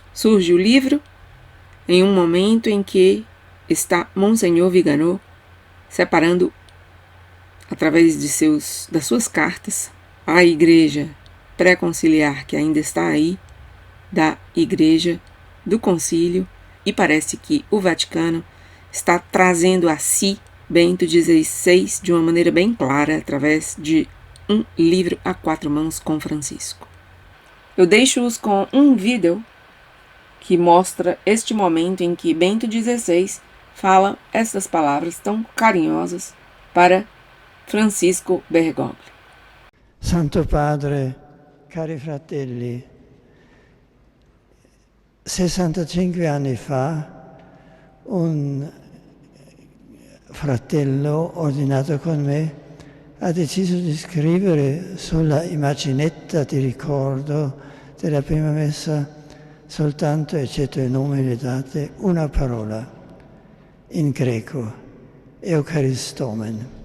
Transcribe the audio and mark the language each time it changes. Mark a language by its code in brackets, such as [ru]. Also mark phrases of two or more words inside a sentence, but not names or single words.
[pt] Surge o livro em um momento em que está Monsenhor Vigano separando, através das suas cartas, a igreja pré-conciliar que ainda está aí, da igreja do concílio, e parece que o Vaticano está trazendo a si Bento XVI de uma maneira bem clara, através de um livro a 4 mãos com Francisco. Eu deixo-os com um vídeo que mostra este momento em que Bento XVI fala estas palavras tão carinhosas para Francisco Bergoglio. [it] Santo Padre, cari fratelli, 65 anni fa un fratello ordinato con me ha deciso di scrivere sulla immaginetta di ricordo della prima messa soltanto, eccetto i numeri dati, una parola in greco, Eucharistomen,